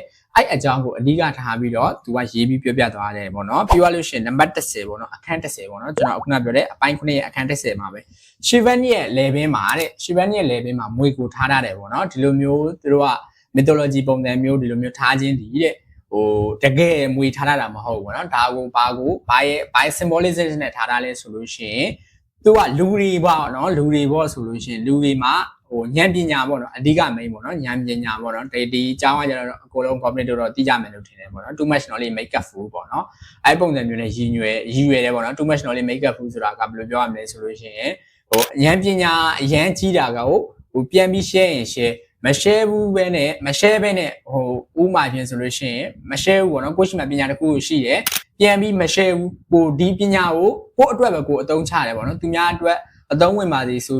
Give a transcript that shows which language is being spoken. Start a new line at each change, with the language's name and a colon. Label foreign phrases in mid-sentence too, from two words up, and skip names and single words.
Burmese: အဲ့အကြောင်းကိုအဓိကထားပြီးတော့သူကရေးပြီးပြောပြသွားတယ်ပေါ့နော်ပြီးသွားလို့ရှိရင်နံပါတ်10ပေါ့နော်အခန်း10ပေါ့နော်ကျွန်တော်အခုနပြောတဲ့အပိုင်း9ရဲ့အခန်း10မှာပဲ Shivan ရဲ့ level မှာတဲ့ Shivan ရဲ့ level မှာမွေကိုထားရတယ်ပေါ့နော်ဒီလိုမျိုးသူတို့က mythology ပုံစံမျိုးဒီလိုမျိုးထားခြင်းတည်တဲ့ဟိုတကယ်မွေထားတာမဟုတ်ဘူးပေါ့နော်ဒါကိုဘာရဲ့ symbolism နဲ့ထားတာလဲဆိုလို့ရှိရင်သူကလူတွေပေါ့နော်လူတွေပေါ့ဆိုလို့ရှိရင်လူတွေမှာ ဉာဏ်ပညာပေါ့နော်အဓိက main ပေါ့နော်ဉာဏ်ပညာပေါ့နော်ဒီအကြောင်းကကျတော့အကုန်လုံး community တော့သိကြမယ်လို့ထင်တယ်ပေါ့နော်
English: too much knowledge make up fool
Burmese: ပေါ့နော်အဲ့ပုံစံမျိုးနဲ့ရည်ရွယ်တယ်ပေါ့နော်
English: too much knowledge make up fool
Burmese: ဆိုတာကဘယ်လို ပြောရမလဲဆိုလို့ရှိရင်ဉာဏ်ပညာအရန်ကြီးတာကပြန်ပြီး share ရင် share မ share ဘူးပဲနဲ့မ share ပဲနဲ့ဥမာပြင်ဆိုလို့ရှိရင်မ share ဘူးပေါ့နော်ကိုရှိမှ ပညာတစ်ခုရှိတယ်ပြန်ပြီးမ share ဘူးဒီပညာကိုအတွက်ပဲကိုအသုံးချတယ်ပေါ့နော်သူများအတွက်အသုံးဝင်ပါစီဆို